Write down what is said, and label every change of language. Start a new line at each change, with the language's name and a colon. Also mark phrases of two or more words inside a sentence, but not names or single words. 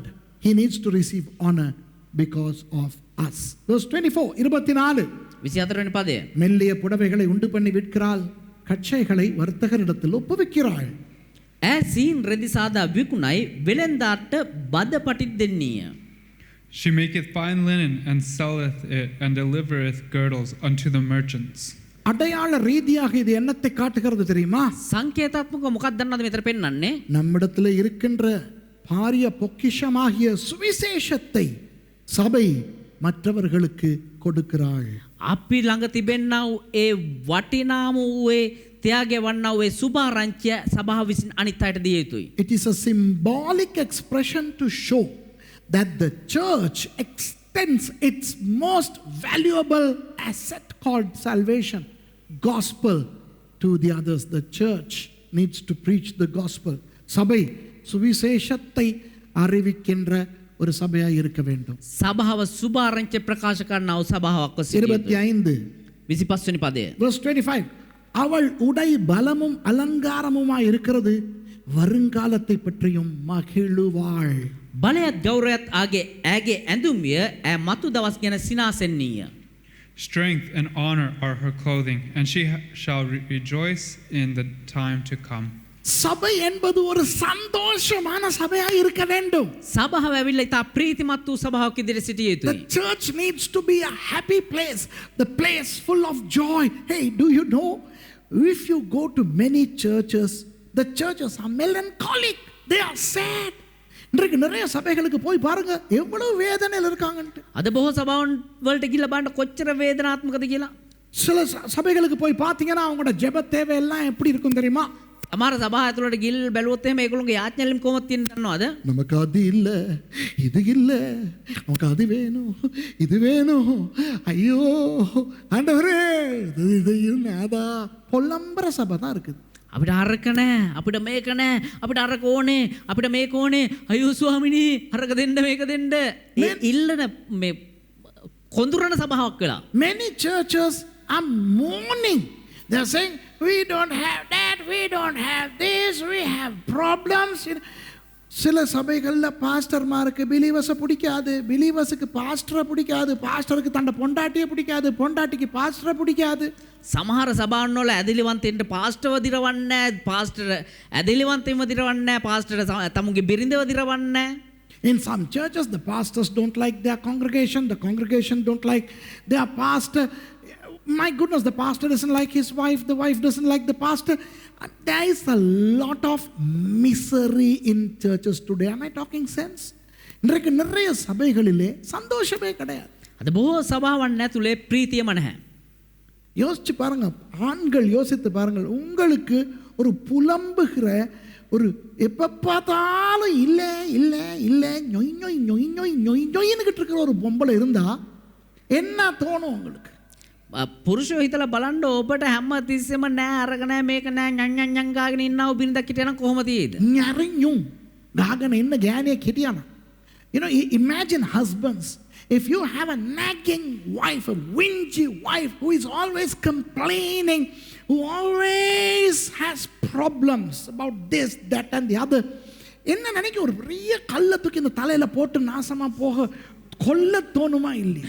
English: He needs to receive honor because of us. Verse 24, 24.
Sinhala: 24 වෙනි පදය.
Tamil: மெல்லிய புடவைகளை உண்டு பண்ணி விற்கிறாள், கச்சைகளை வர்த்தகரிடத்தில் ஒப்புவிக்கிறாள்.
Sinhala: ඈ සීන් රෙදි සාදා විකුණයි, වෙළෙන්දාට බද පටිත් දෙන්නීය.
English: She maketh fine linen and selleth it, and delivereth girdles unto the merchants.
Tamil: அடையாள ரீதியாக இது என்னத்தை காட்டுகிறது தெரியுமா?
Sinhala: සංකේතාත්මක මොකක්ද දන්නවද මෙතන පෙන්වන්නේ?
Tamil: நம்மிடத்தில் இருக்கின்ற பாரிய பொக்கிஷமாகிய சுவிசேஷத்தை சபை மற்றவர்களுக்கு கொடுக்கிறாள்.
Sinhala: අපි ළඟ තිබෙන්නා වූ ඒ වටිනාම වූ ඒ ත්‍යාගය වන්නා වූ ඒ සුභාරංචිය සභාව විසින් අනිත් අයට දිය යුතුයි.
English: It is a symbolic expression to show that the church extends its most valuable asset called salvation, gospel, to the others. The church needs to preach the gospel.
Tamil: சபை சுவிசேஷத்தை அறிவிக்கின்ற ஒரு சபையாக இருக்க வேண்டும்.
Sinhala: සභාව සුභාරංචිය ප්‍රකාශ කරනා වූ සභාවක් සිටිය යුතුයි. 25 25 වෙනි පදය.
Tamil: verse 25, அவள் உடை பலமும் அலங்காரமுமாய் இருக்கிறது, வருங்காலத்தை பற்றியும் மகிழுவாள்.
Sinhala: බලයත් ගෞරවයත් ඇගේ ඇඳුම්ය, ඈ මතු දවස් ගැන සිනාසෙන්නීය.
English: Strength and honor are her clothing, and she shall rejoice in the time to come.
Tamil: சபை என்பது ஒரு சந்தோஷமான சபையாக இருக்க வேண்டும்.
Sinhala: සභාව ඇවිල්ලා ඉතා ප්‍රීතිමත් වූ සභාවක් ඉදිරියේ සිටිය
English: The
Sinhala: යුතුයි.
English: church needs to be a happy place, the place full of joy. Hey, do you know, if you go to many churches, the churches are melancholic, they are sad.
Tamil: இன்றைக்கு நிறைய சபைகளுக்கு போய் பாருங்க எவ்வளவு வேதனையில் இருக்காங்கன்ட்டு.
Sinhala: අද බොහෝ සභාවන් වලට ගිහිල්ලා බලන්න කොච්චර වේදනාත්මකද කියලා.
Tamil: சில சபைகளுக்கு போய் பார்த்தீங்கன்னா அவங்களோட ஜெப தேவை எல்லாம் எப்படி இருக்கும் தெரியுமா?
Sinhala: අමාර සභාව ඇතුළට ගිහිල් බැලුවොත් එහෙම ඒගොල්ලෝගේ යාඥාලින් කොහොමද තියෙන්නේ දන්නවද?
Tamil: நமக்கு அது இல்ல, இது இல்ல, நமக்கு அது வேணும், இது வேணும், ஐயோ ஆண்டவரே இதையும் நாதா பொல்லம்பர சபை தான் இருக்குது.
Sinhala: අපිට අරක නැහැ, අපිට මේක නැහැ, අපිට අරක ඕනේ, අපිට මේක ඕනේ, අයියෝ ස්වාමිනී අරක දෙන්න මේක දෙන්න. මේ ඉල්ලන මේ කොඳුරන සභාවක් වෙලා.
English: Many churches are mourning. They are saying, we don't have that, we don't have this, we have problems.
Tamil: சில சபைகளில் பாஸ்டர்மாருக்கு பிலீவர்ஸை பிடிக்காது, பிலீவர்ஸுக்கு பாஸ்டரை பிடிக்காது, பாஸ்டருக்கு தன்னை பொண்டாட்டியை பிடிக்காது, பொண்டாட்டிக்கு பாஸ்டரை பிடிக்காது.
Sinhala: සමහර සභාවන් වල ඇදිලිවන්තෙන්ට පාස්ටර්ව දිරවන්නේ නැහැ, පාස්ටර් ඇදිලිවන්තෙන්ව දිරවන්නේ නැහැ, පාස්ටර් තමුගේ බිරිඳව දිරවන්නේ නැහැ.
English: In some churches, the pastors don't like their congregation, the congregation don't like their pastor. My goodness, the pastor doesn't like his wife, the wife doesn't like the pastor. There is a lot of misery in churches today. Am I talking sense?
Tamil: இன்றைக்கு நிறைய சபைகளிலே சந்தோஷமே கிடையாது.
Sinhala: අද බොහෝ සභාවන් ඇතුලේ ප්‍රීතියම නැහැ.
Tamil: யோசிச்சு பாருங்க, ஆண்கள் யோசித்து பாருங்கள், உங்களுக்கு ஒரு புலம்புகிற ஒரு எப்ப பார்த்தாலும் இல்லை இல்லை இல்லை நொய் நொய் நொய் நொய் நொய் நொய்னுக்கிட்டு இருக்கிற ஒரு பொம்பளை இருந்தா என்ன தோணும் உங்களுக்கு?
Sinhala: පුරුෂයෝ හිතලා බලන්න, ඔබට හැම තිස්සෙම නෑ අරක නෑ මේක නෑ ඤං ඤං ඤං ගාගෙන ඉන්නව බින්දක් හිටියනම් කොහොම තියෙයිද? ஞரையும் ගාගෙන ඉන්න ගෑණියෙක් හිටියනම්.
English: You know, imagine husbands. If you have a nagging wife, a whingy wife who is always complaining, who always has problems about this, that and the other,
Tamil: என்ன நினைக்க ஒரு பெரிய கல்லை தூக்கி இந்த தலையில போட்டு நாசமா போக கொல்ல தோணுமா இல்லையா?